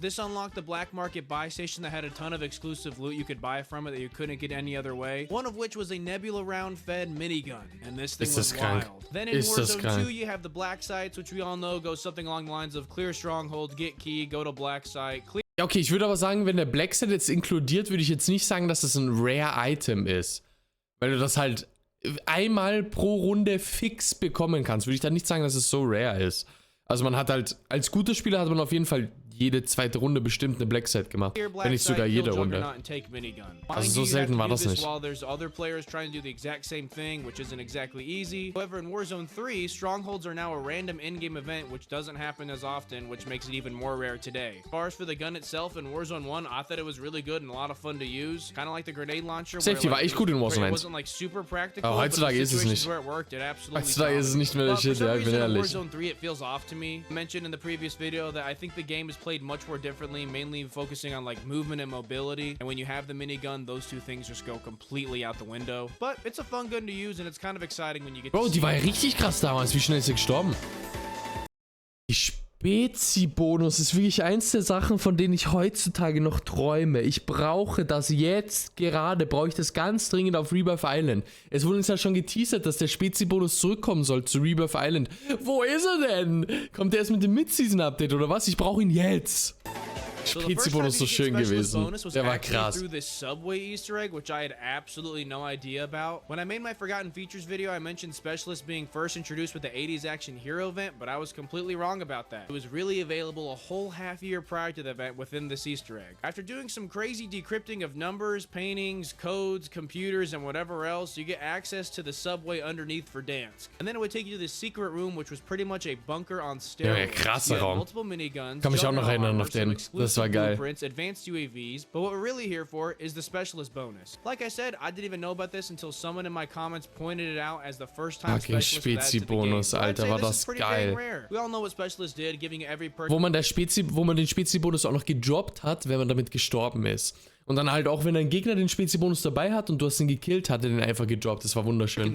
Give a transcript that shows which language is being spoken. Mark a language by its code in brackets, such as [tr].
[en] This unlocked the Black Market buy station that had a ton of exclusive loot you could buy from it that you couldn't get any other way. One of which was a Nebula round fed minigun, and this thing was wild. Then in Warzone 2, you have the Black Sites, which we all know goes something along the lines of clear stronghold, get key, go to Black Site, clear. [de] Ja, okay, ich würde aber sagen, wenn der Black Site jetzt inkludiert, würde ich jetzt nicht sagen, dass das ein Rare-Item ist. Weil du das halt einmal pro Runde fix bekommen kannst, würde ich dann nicht sagen, dass es so rare ist. Also man hat halt, als guter Spieler hat man auf jeden Fall jede zweite Runde bestimmt eine Black Site gemacht, wenn nicht sogar jede Runde. Also so selten war das nicht. [en] However, in Warzone 3, strongholds are now a random in-game event, which doesn't happen as often, which makes it even more rare today. As far as for the gun itself, in Warzone 1, I thought it was really good and a lot of fun to use. Kind of like the grenade launcher. [de] Safety war echt gut in Warzone 1. Aber heutzutage ist es nicht. Heutzutage ist es nicht mehr der Shit, ja, ich bin ehrlich. [en] Warzone 3, it feels off to me. I mentioned in the previous video that I think the game is played much more differently, mainly focusing on like movement and mobility. And when you have the minigun, those two things just go completely out the window. But it's a fun gun to use and it's kind of exciting when you get. [de] Bro, die war ja richtig krass damals. Wie schnell ist sie gestorben? Die Spezi-Bonus ist wirklich eins der Sachen, von denen ich heutzutage noch träume. Ich brauche das jetzt gerade, brauche ich das ganz dringend auf Rebirth Island. Es wurde uns ja schon geteasert, dass der Spezi-Bonus zurückkommen soll zu Rebirth Island. Wo ist er denn? Kommt er erst mit dem Mid-Season-Update oder was? Ich brauche ihn jetzt. Spezi-Bonus so schön gewesen. Der war krass. [en] Through this subway Easter egg, which I had absolutely no idea about. When I made my Forgotten Features video, I mentioned Specialist being first introduced with the 80s Action Hero event, but I was completely wrong about that. It was really available a whole half year prior to the event within this Easter egg. After doing some crazy decrypting of numbers, paintings, codes, computers, and whatever else, you get access to the subway underneath for Dansk. And then it would take you to this secret room, which was pretty much a bunker on steroids. [de] Ja, krasser Raum. [en] Multiple miniguns, [de] kann mich auch noch erinnern auf den. Das war geil. [en] Advanced UAVs, but what we're really here for is the specialist bonus. Like I said, I didn't even know about this until someone in my comments pointed it out as the first time specialist added to the game. [de] Alter, war das geil. [en] We all know what specialist did, giving every person, [de] wo man den Spezi-Bonus auch noch gedroppt hat, wenn man damit gestorben ist. Und dann halt auch, wenn ein Gegner den Spezi-Bonus dabei hat und du hast ihn gekillt, hat er den einfach gedroppt. Das war wunderschön.